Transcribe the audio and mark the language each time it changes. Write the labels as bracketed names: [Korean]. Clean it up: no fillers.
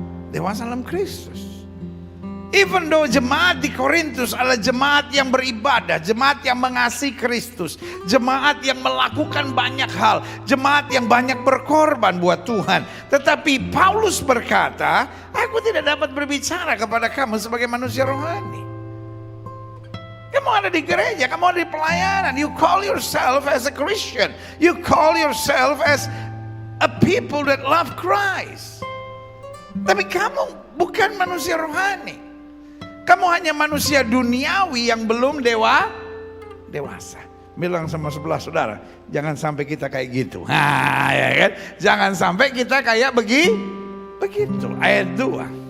[Indonesian] Dewasa dalam Kristus. [English] Even though [Indonesian] jemaat di Korintus adalah jemaat yang beribadah, jemaat yang mengasihi Kristus, jemaat yang melakukan banyak hal, jemaat yang banyak berkorban buat Tuhan. Tetapi Paulus berkata, aku tidak dapat berbicara kepada kamu sebagai manusia rohani. Kamu ada di gereja, kamu ada di pelayanan. [English] You call yourself as a Christian. You call yourself as a people that love Christ. [Indonesian] Tapi kamu bukan manusia rohani. Kamu hanya manusia duniawi yang belum dewasa. Bilang sama sebelah saudara, jangan sampai kita kayak gitu. Ya kan? Jangan sampai kita kayak begitu. Ayat 2.